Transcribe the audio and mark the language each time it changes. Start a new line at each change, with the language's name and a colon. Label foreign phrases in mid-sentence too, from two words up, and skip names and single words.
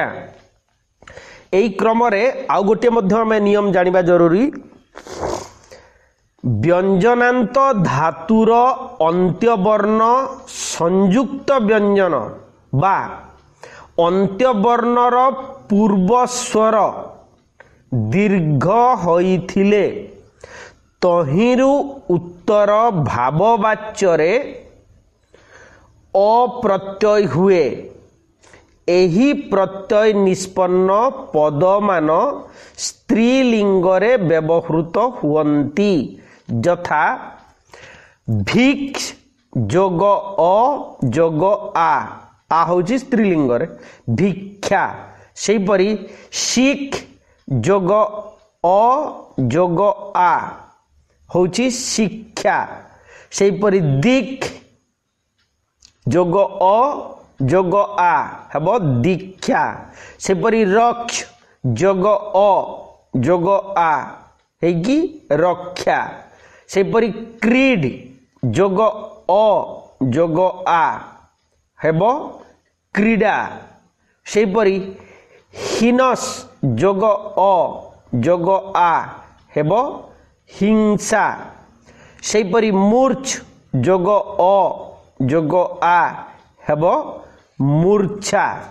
Odia: ଏହି କ୍ରମ ରେ ଆଉ ଗୋଟେ ମଧ୍ୟ ଆମେ ନିୟମ ଜାଣିବା ଜରୁରୀ ବ୍ୟଞ୍ଜନାନ୍ତ ଧାତୁର ଅନ୍ତ୍ୟବର୍ଣ୍ଣ ସଂଯୁକ୍ତ ବ୍ୟଞ୍ଜନ ବା ଅନ୍ତ୍ୟବର୍ଣ୍ଣର ପୂର୍ବ ସ୍ୱର ଦୀର୍ଘ ହୋଇଥିଲେ ତହିଁରୁ ଉତ୍ତର ଭାବବାଚ୍ୟ ରେ ଅପ୍ରତ୍ୟୟ ହୁଏ। ଏହି ପ୍ରତ୍ୟୟ ନିଷ୍ପନ୍ନ ପଦମାନ ସ୍ତ୍ରୀଲିଙ୍ଗ ରେ ବ୍ୟବହୃତ ହୁଅନ୍ତି। ଯଥା ଭିକ୍ଷ ଯୋଗ ଅ ଯୋଗ ଆ ହେଉଛି ସ୍ତ୍ରୀଲିଙ୍ଗ ରେ ଭିକ୍ଷା। ସେହିପରି ଶିକ୍ଷ ଯୋଗ ଅ ଯୋଗ ଆ ହେଉଛି ଶିକ୍ଷା। ସେହିପରି ଦୀକ୍ଷ ଯୋଗ ଅ ଯୋଗ ଆ ହେବ ଦୀକ୍ଷା ସେପରି ରକ୍ଷ ଯୋଗ ଅ ଯୋଗ ଆ ହେଗି ରକ୍ଷା ସେପରି କ୍ରୀଡ଼ ଯୋଗ ଅ ଯୋଗ ଆ ହେବ କ୍ରୀଡ଼ା ସେପରି ହିଂସ ଯୋଗ ଅ ଯୋଗ ଆ ହେବ ହିଂସା ସେପରି ମୂର୍ଚ୍ଛ ଯୋଗ ଅ ଯୋଗ ଆ ହେବ ମୂର୍ଚ୍ଛା